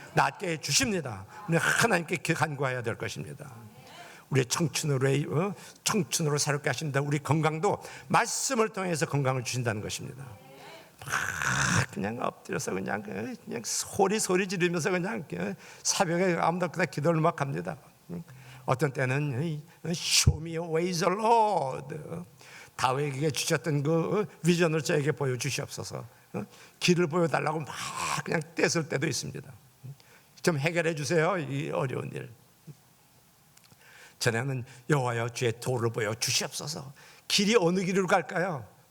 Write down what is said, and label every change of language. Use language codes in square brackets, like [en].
[ko] 낫게 해주십니다. 우리 하나님께 간구해야 될 것입니다. 우리의 청춘으로 새롭게 하신다. 우리 건강도 말씀을 통해서 건강을 주신다는 것입니다. 그냥 엎드려서 그냥 소리 지르면서 그냥 새벽에 아무렇게나 기도를 막 합니다. 어떤 때는 [en] Show me your ways, Lord. [ko] 다윗에게 주셨던 그 비전을 저에게 보여주시옵소서. 길을 보여달라고 막 그냥 떼쓸 때도 있습니다. 좀 해결해 주세요, 이 어려운 일. 전에는 여호와여 주의 도를 보여 주시옵소서. 길이 어느 길로 갈까요?